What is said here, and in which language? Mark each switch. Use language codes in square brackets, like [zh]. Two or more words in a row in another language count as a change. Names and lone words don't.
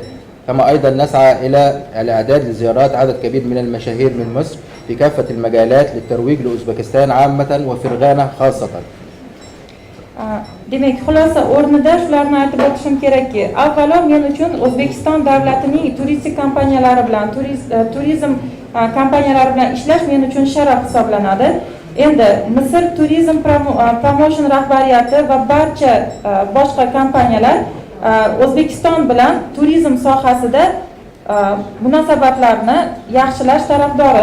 [ar] كما أيضا نسعى إلى الإعداد لزيارات عدد كبير من المشاهير من مصر في كافة المجالات للترويج لأوزبكستان عامة وفرغانة خاصة. [uz] Demek xulosa o'rnida shularni aytib o'tishim kerakki, avvalo men uchun O'zbekiston davlatining turistik kompaniyalari bilan, turizm kompaniyalari bilan ishlash men uchun sharaf hisoblanadi. Endi Misr turizm promotion rahbariyati va barcha boshqa kompaniyalar O'zbekiston bilan turizm sohasida munosabatlarni yaxshilash tarafdori.